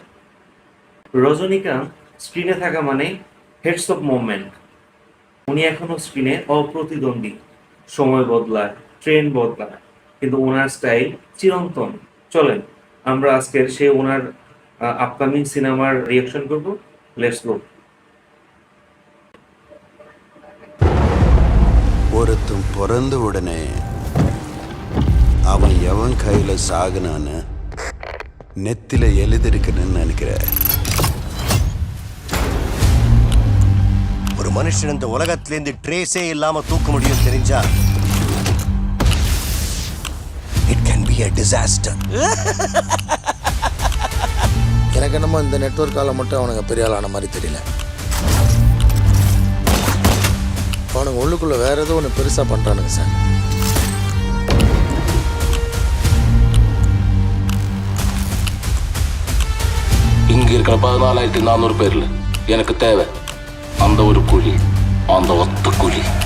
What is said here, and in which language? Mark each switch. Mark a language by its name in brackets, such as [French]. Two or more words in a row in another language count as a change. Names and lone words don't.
[Bangla] রজনীকান্ত স্ক্রিনে থাকা মানে [English] heads of movement. [Bangla] উনি এখনো স্ক্রিনে অপ্রতিদ্বন্দ্বী। সময় বদলায়, ট্রেন্ড বদলায়, কিন্তু ওনার স্টাইল চিরন্তন। চলেন আমরা আজকের সে ওনার আপকামিং সিনেমার রিয়াকশন করব। [English] Let's go. [Tamil] ஒருத்தன் பிறந்த உடனே அவன் எவன் கையில சாகுனான்னு நெத்தில எழுதிருக்கணும்னு நினைக்கிறேன். ஒரு மனுஷன் இந்த உலகத்திலேருந்து ட்ரேஸே இல்லாம தூக்க முடியும் தெரிஞ்சா [English] it can be a disaster. [Tamil] எனக்கு என்னமோ இந்த நெட்வொர்க்கால மட்டும் அவனுங்க பெரிய ஆளான மாதிரி தெரியல. அவனுங்க உள்ளுக்குள்ள வேற ஏதோ ஒன்று பெருசா பண்றானுங்க சார். இங்க இருக்கிற 14,400 பேர்ல எனக்கு தேவை அந்த ஒரு குழி, அந்த ஒத்த குழி.